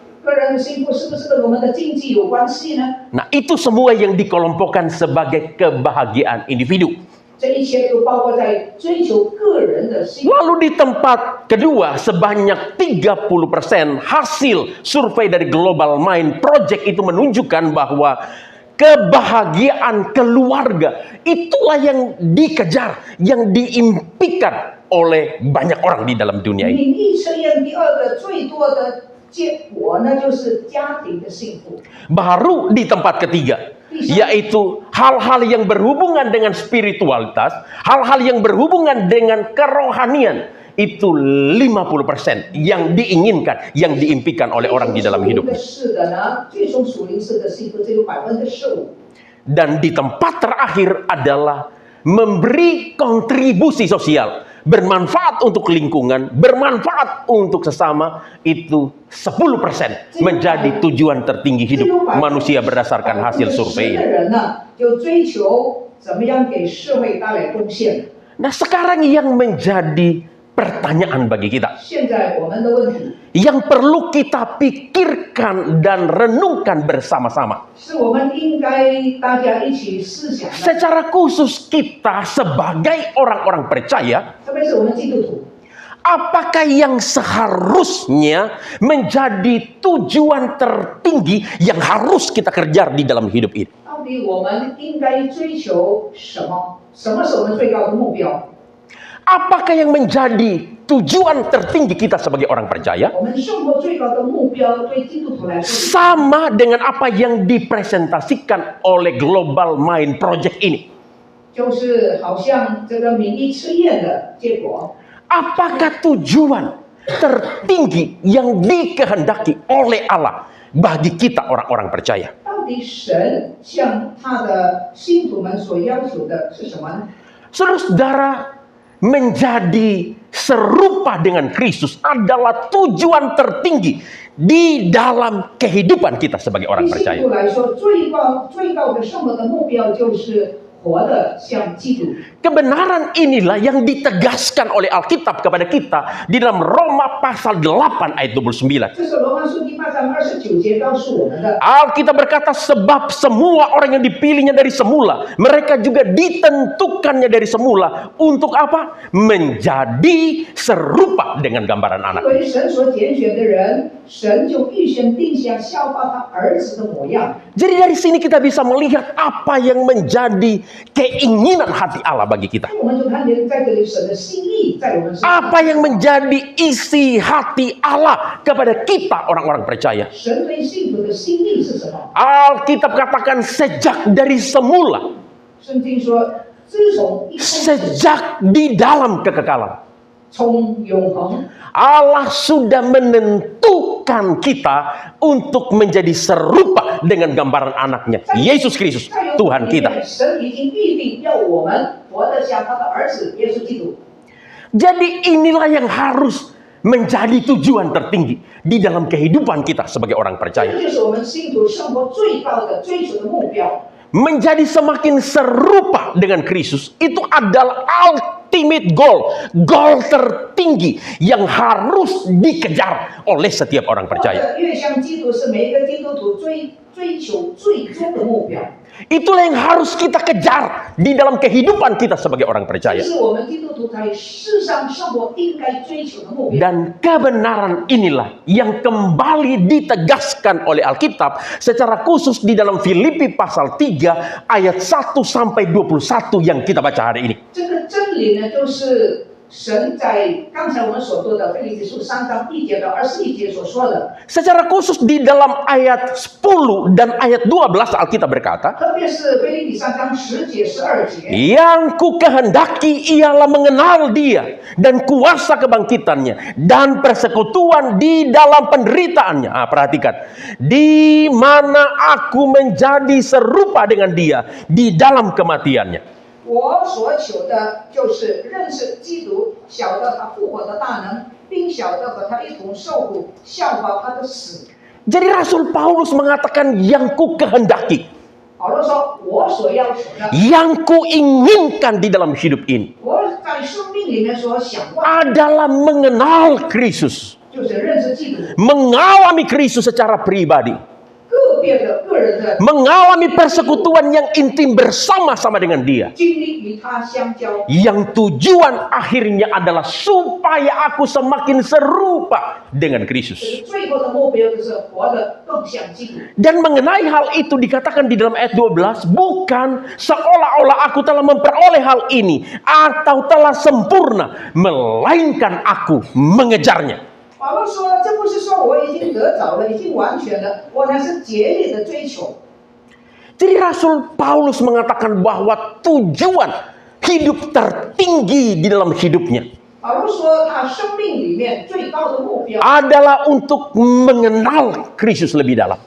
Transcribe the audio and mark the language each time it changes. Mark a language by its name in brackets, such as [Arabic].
[Chinese] 个人的幸福是不是跟我们的经济有关系呢？ [Indonesian] Nah, itu semua yang dikelompokkan sebagai kebahagiaan individu. [Chinese] 这一切都包括在追求个人的幸福。 [Indonesian] Lalu di tempat kedua, sebanyak 30% hasil survei dari Global Mind Project itu menunjukkan bahwa kebahagiaan keluarga itulah yang dikejar, yang diimpikan oleh banyak orang di dalam dunia ini. [Chinese] 民意测验第二个最多的结果呢，就是家庭的幸福。 [Indonesian] Baru di tempat ketiga, yaitu hal-hal yang berhubungan dengan spiritualitas, hal-hal yang berhubungan dengan kerohanian. Itu 50% yang diinginkan, yang diimpikan oleh orang di dalam hidupnya. [Chinese] 是的呢，最终属灵式的幸福只有15%。 [Indonesian] Dan di tempat terakhir adalah memberi kontribusi sosial, bermanfaat untuk lingkungan, bermanfaat untuk sesama. Itu 10% menjadi tujuan tertinggi hidup manusia berdasarkan hasil survei. [Chinese] 的人呢，就追求怎么样给社会带来贡献。 [Indonesian] Nah, sekarang yang menjadi pertanyaan bagi kita, [Chinese] 现在我们的问题 [Indonesian] yang perlu kita pikirkan dan renungkan bersama-sama, [Chinese] 是我们应该大家一起思想的， [Indonesian] secara khusus kita sebagai orang-orang percaya, [Chinese] 特别是我们基督徒， [Indonesian] apakah yang seharusnya menjadi tujuan tertinggi yang harus kita kejar di dalam hidup ini? [Chinese] 到底我们应该追求什么？什么是我们最高的目标？ [Indonesian] Apakah yang menjadi tujuan tertinggi kita sebagai orang percaya? [Chinese] 我们生活最高的目标对基督徒来说， [Indonesian] Sama dengan apa yang dipresentasikan oleh Global Mind Project ini. [Chinese] 就是好像这个民意测验的结果。 [Indonesian] Apakah tujuan tertinggi yang dikehendaki oleh Allah bagi kita orang-orang percaya? [Chinese] 到底神向他的信徒们所要求的是什么呢？ [Indonesian] Saudara-saudara, menjadi serupa dengan Kristus adalah tujuan tertinggi di dalam kehidupan kita sebagai orang [Chinese] 对信 [Indonesian] percaya. [Chinese] 徒来说，最高的生活的目标就是活得像基督。 [Indonesian] Kebenaran inilah yang ditegaskan oleh Alkitab kepada kita di dalam Roma pasal 8 ayat 29. [Chinese] 这是罗马书第8章29节告诉我们的。 [Indonesian] Alkitab berkata, sebab semua orang yang dipilihnya dari semula, mereka juga ditentukannya dari semula. Untuk apa? Menjadi serupa dengan gambaran anak. [Chinese] 为神所拣选的人，神就预先定下效法他儿子的模样。 [Indonesian] Jadi dari sini kita bisa melihat apa yang menjadi keinginan hati Allah bagi kita. [Chinese] 我们就看见在这里神的心意在我们身上。 [Indonesian] Apa yang menjadi isi hati Allah kepada kita orang-orang percaya. [Chinese] 神对信徒的心意是什么？ [Indonesian] Alkitab katakan sejak dari semula, [Chinese] 圣经说，自从一开始， [Indonesian] sejak di dalam kekekalan, [Chinese] 从永恒， [Indonesian] Allah sudah menentukan kita untuk menjadi serupa dengan gambaran anaknya, Yesus Kristus, [Chinese] 在永 [Indonesian] Tuhan [Chinese] 恒里 [Indonesian] kita. [Chinese] 面，神已经预定要我们活得像他的儿子耶稣基督。 [Indonesian] Jadi inilah yang harus menjadi tujuan tertinggi di dalam kehidupan kita sebagai orang [Chinese] 这 [Indonesian] percaya. [Chinese] 就是我们信徒生活最高的追求的目标。 [Indonesian] Menjadi semakin serupa dengan Kristus itu adalah [English] ultimate goal, [Indonesian] goal tertinggi yang harus dikejar oleh setiap orang [Chinese] 或 [Indonesian] percaya. [Chinese] 者越像基督是每一个基督徒追求最终的目标。 [Indonesian] Itulah yang harus kita kejar di dalam kehidupan kita sebagai orang [Chinese] 这 [Indonesian] percaya. [Chinese] 是我们基督徒在世上生活应该追求的目标。 [Indonesian] Dan kebenaran inilah yang kembali ditegaskan oleh Alkitab secara khusus di dalam Filipi pasal 3 ayat 1 sampai 21 yang kita baca hari ini. [Chinese] 这个真理呢，就是神在刚才我们所说的腓立比书3章1节到21节所说的， [Indonesian] Secara khusus di dalam ayat 10 dan ayat 12 Alkitab berkata, [Chinese] 特别是腓立比3章10节12节。 [Indonesian] yang ku kehendaki ialah mengenal dia dan kuasa kebangkitannya dan persekutuan di dalam penderitaannya. Perhatikan, di mana aku menjadi serupa dengan dia di dalam kematiannya. [Chinese] 我所求的就是认识基督，晓得他复活的大能，并晓得和他一同受苦，效法他的死。 [Indonesian] Jadi Rasul Paulus mengatakan yang ku kehendaki, [Chinese] 保罗说：“我所要求的， [Indonesian] yang ku inginkan di dalam hidup ini [Chinese] 我在生命里面所想望， [Indonesian] adalah mengenal Kristus, [Chinese] 就是认识基督， [Indonesian] mengalami Kristus secara pribadi, [Chinese] 个别的个人的 [Indonesian] mengalami persekutuan yang intim bersama-sama dengan dia. [Chinese] 经历与他相交。 [Indonesian] Yang tujuan akhirnya adalah supaya aku semakin serupa dengan [Chinese] 这 [Indonesian] Kristus. [Chinese] 是最后的目标，就是活得更像基督。 [Indonesian] Dan mengenai hal itu dikatakan di dalam ayat 12, bukan seolah-olah aku telah memperoleh hal ini atau telah sempurna, melainkan aku mengejarnya. [Chinese] 保罗说：“这不是说我已经得着了，已经完全了，我乃是竭力的追求。” [Indonesian] Jadi Rasul Paulus mengatakan bahwa tujuan hidup tertinggi di dalam hidupnya [Chinese] 保罗说，他生命里面最高的目标 [Indonesian] adalah untuk mengenal Kristus lebih dalam.